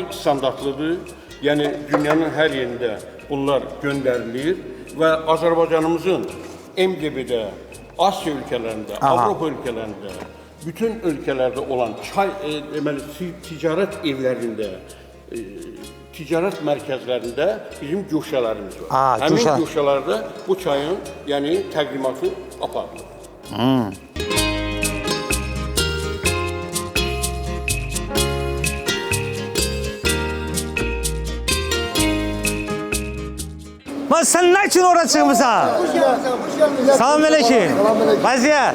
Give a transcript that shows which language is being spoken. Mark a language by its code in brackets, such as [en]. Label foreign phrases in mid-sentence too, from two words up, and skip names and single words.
[az] Beynəlxalq standartlıdır Yəni dünyanın hər yerində bunlar göndərilir və Azərbaycanımızın MDB-də, Asiya ölkələrində, Avropa ölkələrində, bütün ölkələrdə olan çay deməli ticarət evlərində, ticarət mərkəzlərində bizim güşələrimiz var. Həmin güşələrdə bu çayın yəni təqdimatı aparılır. [tr] Lan sen ne için oraya çıkmışsın? Salam aleyküm. Vaziyet.